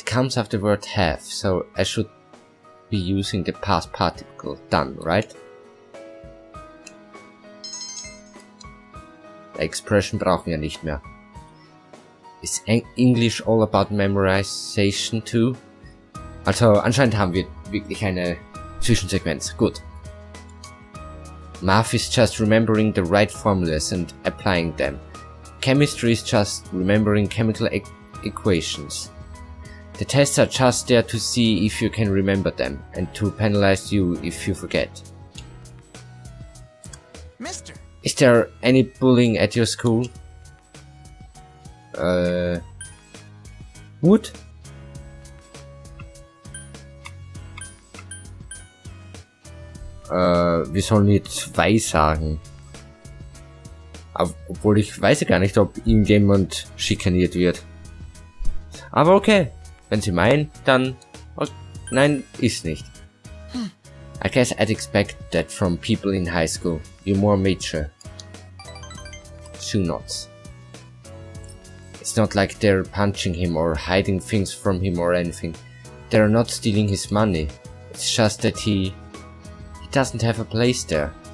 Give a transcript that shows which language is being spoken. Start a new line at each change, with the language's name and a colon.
English: It comes after the word have, so I should be using the past participle done, right? The expression
German: brauchen wir nicht mehr.
English: Is English all about memorization too?
German: Also anscheinend haben wir wirklich eine Zwischensequenz. Gut.
English: Math is just remembering the right formulas and applying them. Chemistry is just remembering chemical equations. The tests are just there to see if you can remember them and to penalize you if you forget. Mister. Is there any bullying at your school? Wood?
German: Wir sollen jetzt 2 sagen. Obwohl ich weiß gar nicht, ob irgendjemand schikaniert wird. Aber okay, wenn Sie meinen, dann... Oh, nein, ist nicht.
English: I guess I'd expect that from people in high school. You're more mature. Shoe knots. It's not like they're punching him or hiding things from him or anything. They're not stealing his money. It's just that he doesn't have a place there.